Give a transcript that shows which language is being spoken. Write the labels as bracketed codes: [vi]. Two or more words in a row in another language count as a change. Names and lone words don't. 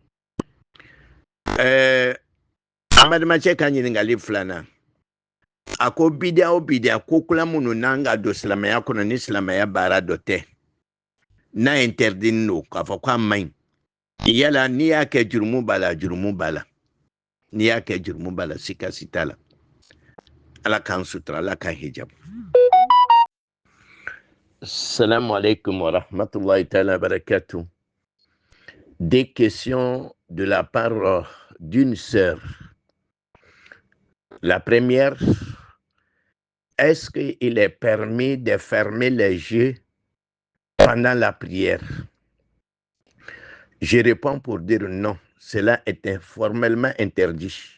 [bm] Amadumacɛ ka ɲiningali filanan a ko bidia o bidia ko kula minnu n'an ka don silamɛya kɔnɔ ni silamɛya baara dɔ tɛ n'a interdit don k'a fɔ k'a man ɲi yala n'i y'a kɛ jurumu b'a la jurumu b'a la n'i y'a kɛ jurumu b'a la sikasi t'a la ala k'an sutura ala k'an hijab. [ar] السلام عليكم ورحمة الله تعالى وبركاته. [fr] Des questions de la part d'une sœur. La première, est-ce qu'il est permis de fermer les yeux pendant la prière? Je réponds pour dire non. Cela est formellement interdit.